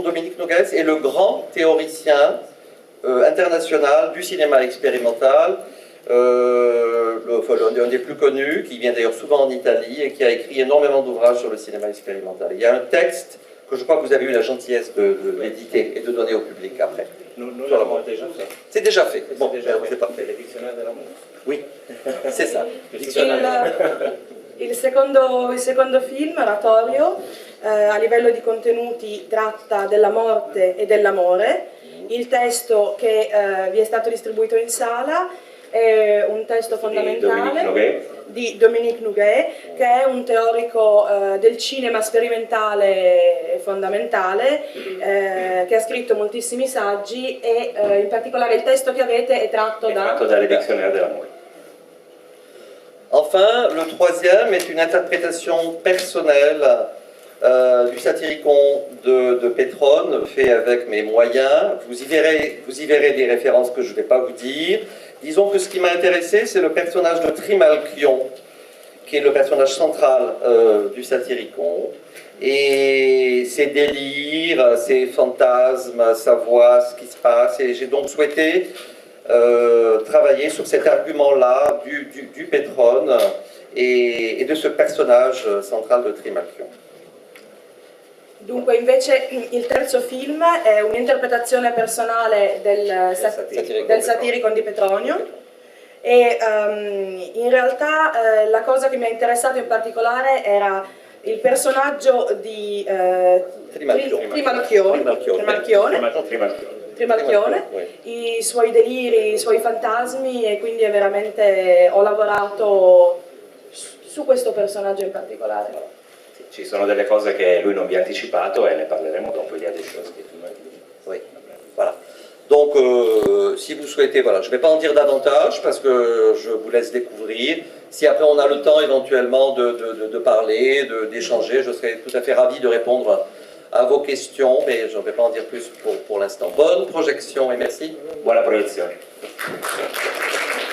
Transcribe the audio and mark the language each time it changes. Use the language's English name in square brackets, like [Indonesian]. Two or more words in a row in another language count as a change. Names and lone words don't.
[French] Dominique Noguès est le grand théoricien international du cinéma expérimental, un des plus connus, qui vient d'ailleurs souvent en Italie et qui a écrit énormément d'ouvrages sur le cinéma expérimental. Il y a un texte que je crois que vous avez eu la gentillesse de l'éditer et de donner au public après. Nous l'avons déjà fait. C'est déjà fait. Bon, c'est parfait. Le dictionnaire de l'amour. Oui, c'est ça. [Italian] Il secondo film, Oratorio, a livello di contenuti tratta della morte e dell'amore. Il testo che vi è stato distribuito in sala è un testo fondamentale di Dominique Nouguet, che è un teorico del cinema sperimentale e fondamentale, che ha scritto moltissimi saggi e in particolare il testo che avete è tratto dalle Dictionnaire de l'amour. [French] Enfin, le troisième est une interprétation personnelle du Satyricon de Pétrone, fait avec mes moyens. Vous y verrez des références que je ne vais pas vous dire. Disons que ce qui m'a intéressé, c'est le personnage de Trimalchion, qui est le personnage central du Satyricon. Et ses délires, ses fantasmes, sa voix, ce qui se passe. Et j'ai donc souhaité travailler sur cet argument-là du Pétrone et de ce personnage central de Trimalchion. [Italian] Dunque invece il terzo film è un'interpretazione personale del Satyricon di Petronio e in realtà la cosa che mi ha interessato in particolare era il personaggio di Trimalchione, i suoi deliri, i suoi fantasmi, e quindi ho lavorato su questo personaggio in particolare. Ci sono delle cose che lui non vi ha anticipato e ne parleremo dopo. [French] Il y a des choses qui... Oui, voilà. Donc, si vous souhaitez, voilà, je ne vais pas en dire davantage parce que je vous laisse découvrir. Si après on a le temps éventuellement de parler, d'échanger, je serai tout à fait ravi de répondre à vos questions, mais je ne vais pas en dire plus pour l'instant. Bonne projection et merci. [Italian] Buona proiezione.